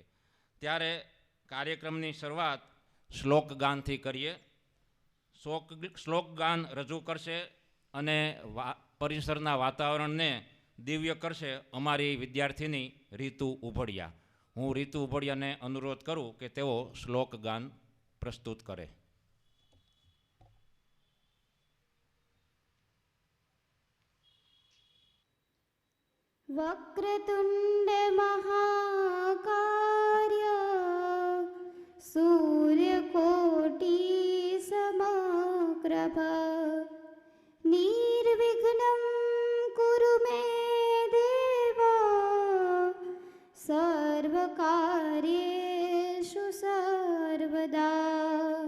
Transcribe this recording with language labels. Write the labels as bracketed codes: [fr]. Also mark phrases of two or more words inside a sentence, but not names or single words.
[gu] ત્યારે કાર્યક્રમની શરૂઆત શ્લોકગાનથી કરીએ. શ્લોકગાન રજૂ કરશે અને પરિસરના વાતાવરણને દિવ્ય કરશે અમારી વિદ્યાર્થીની રીતુ ઉભડિયા. હું રીતુ ઉભડિયાને અનુરોધ કરું કે તેઓ શ્લોકગાન પ્રસ્તુત કરે. [sa] वक्रतुंड महाकार्य सूर्यकोटि समप्रभ निर्विघ्नं कुरु मे देवा सर्वकार्येषु सर्वदा.